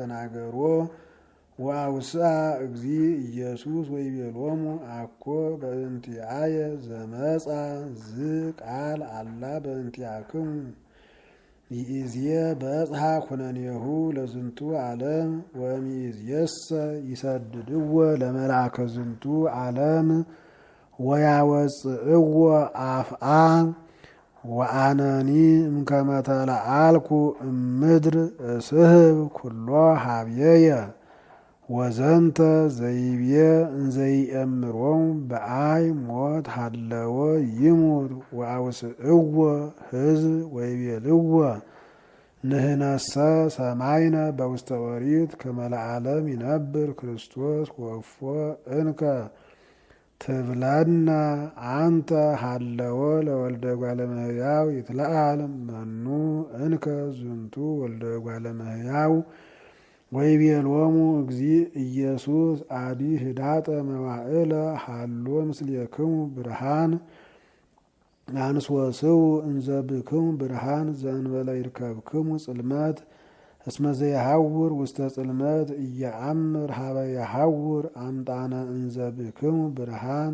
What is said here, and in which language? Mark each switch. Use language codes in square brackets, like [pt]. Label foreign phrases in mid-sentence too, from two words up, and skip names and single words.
[gez] መልአክ ተናገሮ ወአውስአ እግዚ ኢየሱስ ወይቤሎሙ አኮ በእንቲአየ ዘመጻ ዝቃል አላ በእንቲአክሙ ይእዜ በጽሐ ኩነኔሁ ለዝንቱ ዓለም ወሚእዜሰ ይሰድድዎ ለመልአከ ዝንቱ ዓለም ወያወፅእዎ አፍአ ወአነኒ እምከመ ተለአልኩ እምድር እስህብ ኩሎ ሀብየየ ወዘንተ ዘይቤ እንዘይእምሮሙ በአይ ሞት ሃለወ ይሙት ወአውስእዎ ሕዝብ ወይቤልዎ ንሕነሰ ሰማይነ በውስተ ኦሪት ከመ ለዓለም ይነብር ክርስቶስ ወእፎ እንከ ትብለነ አንተ ሃለወ ለወልደ እጓለ እመሕያው ይትለአል መኑ እንከ ዝንቱ ወልደ እጓለ እመሕያው ወይቤሎሙ እግዚእ ኢየሱስ አዲ ህዳጠ መዋዕለ ሃሎ ምስሌክሙ ብርሃን አንሶስው እንዘ ብክሙ ብርሃን ዘእንበለ ይርከብክሙ ጽልመት እስመ ዘይሐውር ውስተ ጽልመት ኢየአምር ሀበ የሐውር አምጣነ እንዘ ብክሙ ብርሃን